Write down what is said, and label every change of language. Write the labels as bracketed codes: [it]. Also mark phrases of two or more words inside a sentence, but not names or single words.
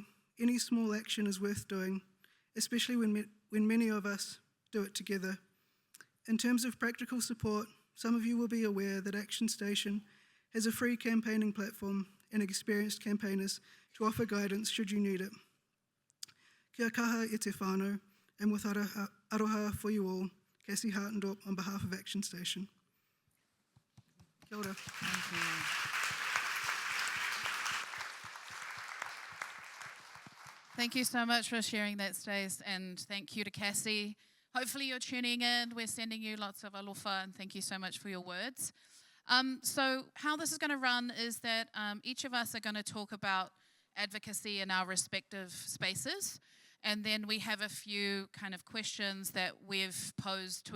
[en] Any small action is worth doing, especially when many of us do it together. In terms of practical support, some of you will be aware that Action Station has a free campaigning platform and experienced campaigners to offer guidance should you need it. [mi] Kia kaha e te whānau, [en] and with aroha for you all, Kassie Hartendorp on behalf of Action Station. [mi] Kia ora. [en] Thank you. Thank you so much for sharing that, Stace, and thank you to Kassie. Hopefully you're tuning in. We're sending you lots of alofa, and thank you so much for your words. So how this is going to run is that each of us are going to talk about advocacy in our respective spaces, and then we have a few kind of questions that we've posed to each other.